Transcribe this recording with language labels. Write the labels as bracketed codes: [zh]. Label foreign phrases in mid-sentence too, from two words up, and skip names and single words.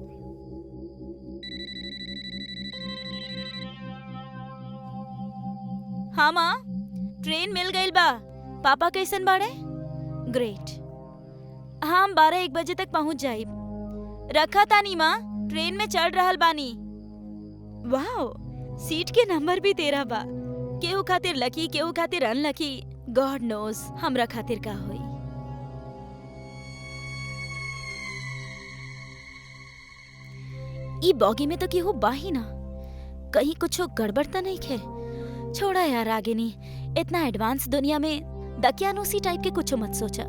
[bho] हाँ माँ, ट्रेन मिल गईल बा। पापा कैसन बाड़े? ग्रेट। हाँ, हम 12-1 बजे तक पहुँच जाइब। रखा तानी माँ, ट्रेन में चढ़ रहल बानी। वाओ, सीट के नंबर भी 13 बा। केहू खातिर लकी, केहू खातिर अनलकी। [en] God knows [bho] हमरा खातिर का होई। ई बॉगी में तो केहू बाही ना। कहीं कुछो गड़बड़ तो नहीं खे? छोड़ा यार रागिनी, इतना एडवांस दुनिया में दकियानूसी टाइप के कुछो मत सोचा।